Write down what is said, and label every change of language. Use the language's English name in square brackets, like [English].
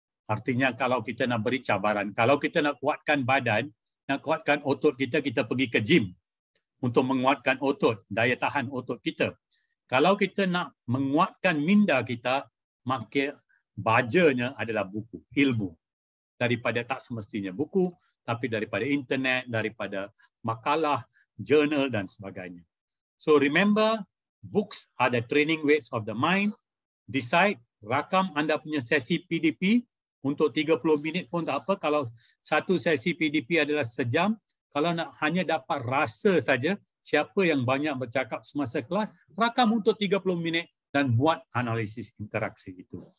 [Malay] Artinya kalau kita nak beri cabaran, kalau kita nak kuatkan badan, nak kuatkan otot kita, kita pergi ke gym untuk menguatkan otot, daya tahan otot kita. Kalau kita nak menguatkan minda kita, maka bajanya adalah buku, ilmu. Daripada tak semestinya buku, tapi daripada internet, daripada makalah, jurnal dan sebagainya. [English] So remember, books are the training weights of the mind. [Malay] Decide, rakam anda punya sesi PDP untuk 30 minit pun tak apa. Kalau satu sesi PDP adalah sejam, kalau nak hanya dapat rasa saja siapa yang banyak bercakap semasa kelas, rakam untuk 30 minit dan buat analisis interaksi itu.